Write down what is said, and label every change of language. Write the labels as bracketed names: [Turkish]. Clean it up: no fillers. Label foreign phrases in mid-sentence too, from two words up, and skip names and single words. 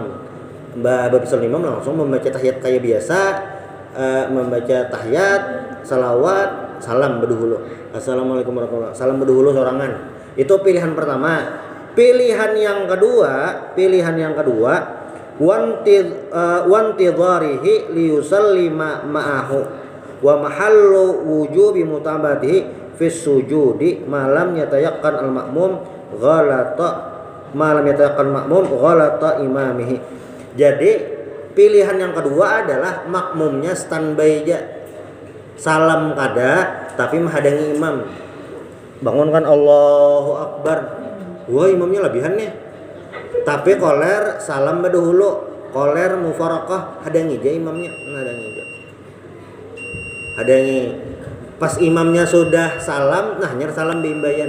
[Banjar] Berpisah lawan imam langsung membaca tahiyat kayak biasa, membaca tahiyat, salawat, salam berdahulu, [Arabic] السلام عليكم ورحمة الله وبركاته, [Banjar] salam berdahulu sorangan. Itu pilihan pertama. pilihan yang kedua [Arabic] وانتظاره ليسلم معه ومحل وجوب متابعته في السجود ما لم يتيقن المأموم غلط إمامه. [Banjar] Jadi pilihan yang kedua adalah makmumnya standby aja, salam kada tapi menghadangi imam. Bangunkan [Arabic] الله أكبر, [Banjar] wah imamnya lebihan nih, tapi koler salam dahulu, koler mufarakah hadangi aja imamnya, hadangi pas imamnya sudah salam, nah nyer salam biimbayan.